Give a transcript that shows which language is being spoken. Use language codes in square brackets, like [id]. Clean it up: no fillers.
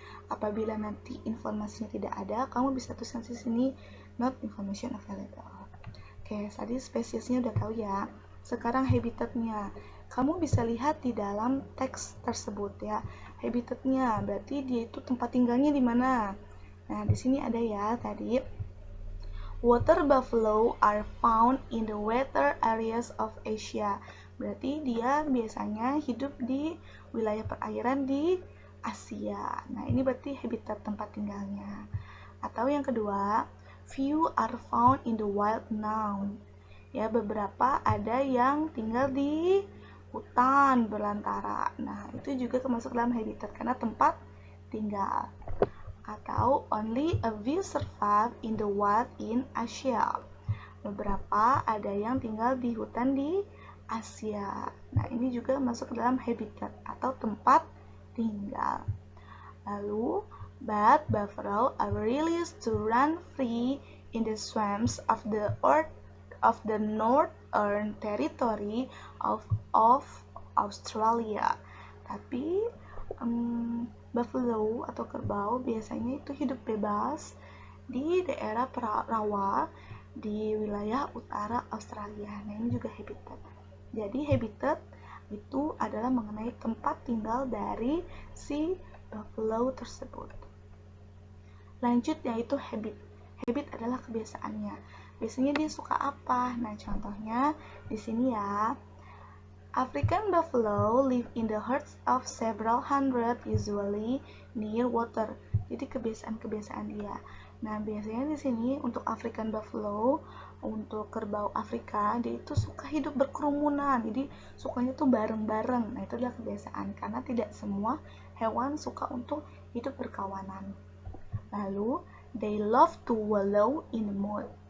[id] Apabila nanti informasinya tidak ada, kamu bisa tulis di sini [en] not information available. [id] Oke, tadi spesiesnya udah tahu ya. Sekarang habitatnya, kamu bisa lihat di dalam teks tersebut ya. Habitatnya berarti dia itu tempat tinggalnya di mana. Nah, di sini ada ya tadi. [en] Water buffalo are found in the wetter areas of Asia. [id] Berarti dia biasanya hidup di wilayah perairan di Asia. Nah, ini berarti habitat tempat tinggalnya. Atau yang kedua, [en] few are found in the wild now. [id] Ya, beberapa ada yang tinggal di hutan belantara. Nah, itu juga termasuk dalam habitat karena tempat tinggal. [en] Atau only a few survive in the wild in Asia. [id] Beberapa ada yang tinggal di hutan di Asia. Nah, ini juga masuk dalam habitat atau tempat tinggal. [en] Lalu, but buffalo are released to run free in the swamps of the Northern Territory of Australia. [id] Tapi buffalo atau kerbau biasanya itu hidup bebas di daerah rawa di wilayah utara Australia. Nah, ini juga habitat. Jadi habitat itu adalah mengenai tempat tinggal dari si buffalo tersebut. Lanjut yaitu habit. Habit adalah kebiasaannya. Biasanya dia suka apa? Nah, contohnya di sini ya. [en] African buffalo live in the herds of several hundred, usually near water. [id] Jadi kebiasaan-kebiasaan dia. Nah, biasanya di sini untuk African buffalo, untuk kerbau Afrika, dia itu suka hidup berkerumunan. Jadi sukanya tuh bareng-bareng. Nah, itu adalah kebiasaan karena tidak semua hewan suka untuk hidup berkawanan. [en] Lalu, they love to wallow in the mud.